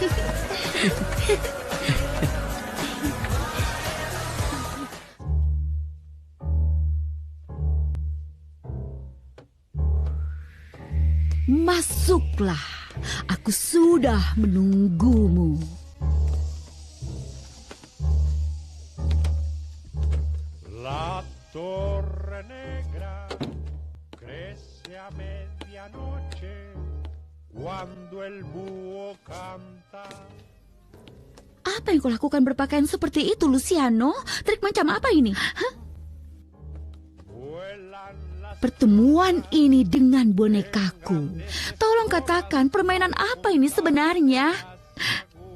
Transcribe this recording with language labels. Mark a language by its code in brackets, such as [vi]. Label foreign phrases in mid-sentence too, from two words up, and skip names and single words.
[id] Masuklah. Aku sudah menunggumu. [es] La torre negra crece a medianoche cuando el búho canta. [id] Apa yang kau lakukan berpakaian seperti itu, Luciano? Trik macam apa ini? Hah? Pertemuan ini dengan bonekaku. Tolong katakan permainan apa ini sebenarnya?